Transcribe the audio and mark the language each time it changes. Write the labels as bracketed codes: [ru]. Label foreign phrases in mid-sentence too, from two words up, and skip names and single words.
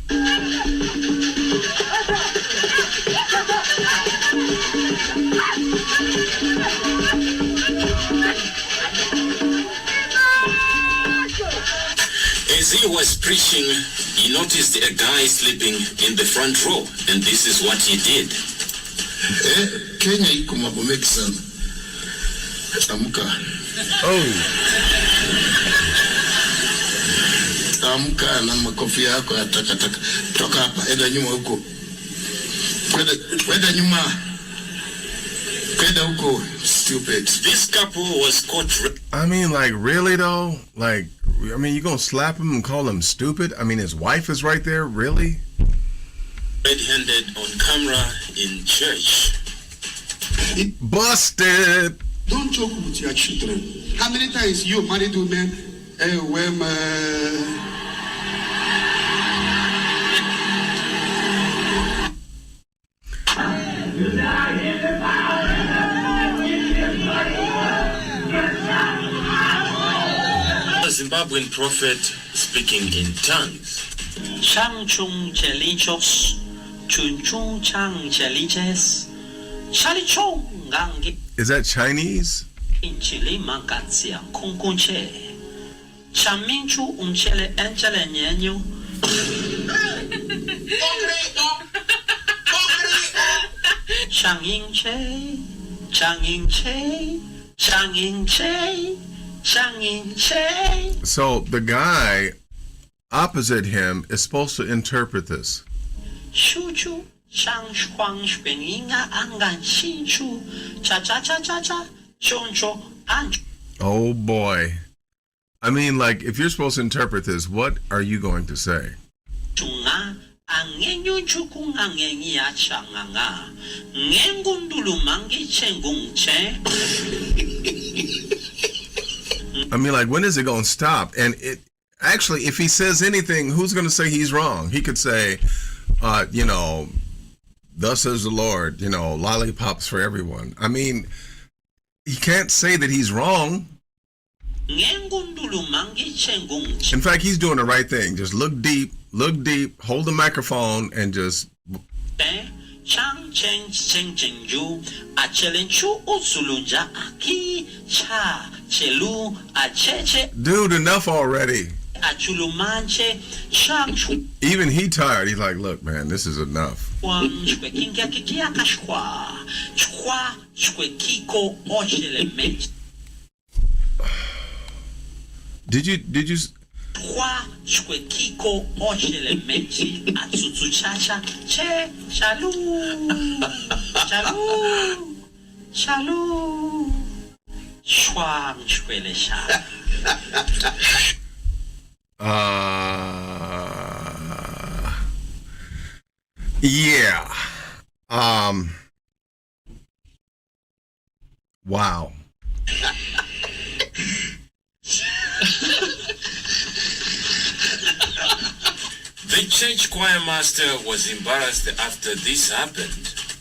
[en] As he was preaching, he noticed a guy sleeping in the front row, and this is what he did. [sw] Kenya iko mambo mengi sana. Amka. Amka na makofi yako ya takataka. Toka hapa, enda nyuma huko. Kwenda nyuma. Kwenda huko, stupid. [en] This couple was caught. I mean, like, really though? Like, I mean, you gonna slap him and call him stupid? I mean, his wife is right there, really? Red-handed on camera in church. Busted! Don't joke with your children. How many times you married women A Zimbabwean prophet speaking in tongues. Chang chung chelichos, chun chung chang cheliches, chalichong gangi Is that Chinese? inchili mangatsia kunkunche, chaminchu unchele enchele nyenyu. Changing che, changing che, changing che, changing che. So the guy opposite him is supposed to interpret this. Shuchu, shang shuang shuinga angan shinchu, cha cha cha cha cha, choncho ancho. Oh boy. I mean, like, if you're supposed to interpret this, what are you going to say? Chunga, angenyu chukung angeni achanganga, ngengundulu mangi chengung che. I mean, like, when is it going to stop? And it actually, if he says anything, who's going to say he's wrong? He could say, you know, thus says the Lord, you know, lollipops for everyone. I mean, he can't say that he's wrong. In fact, he's doing the right thing. Just look deep, hold the microphone, and just. Chang cheng cheng cheng ju a chelenchu usulunja aki cha chelu a cheche. Dude, enough already. A chulumanche chang chu. Even he tired. He's like, look, man, this is enough. Wang chwe kinga kikia kashwa chwa chwe kiko ochelemente. Did you? Chwa chwe kiko ochelemente atsutu chacha che chalu chalu chalu chwang chwe le sha. Yeah. Wow. The church choir master was embarrassed after this happened.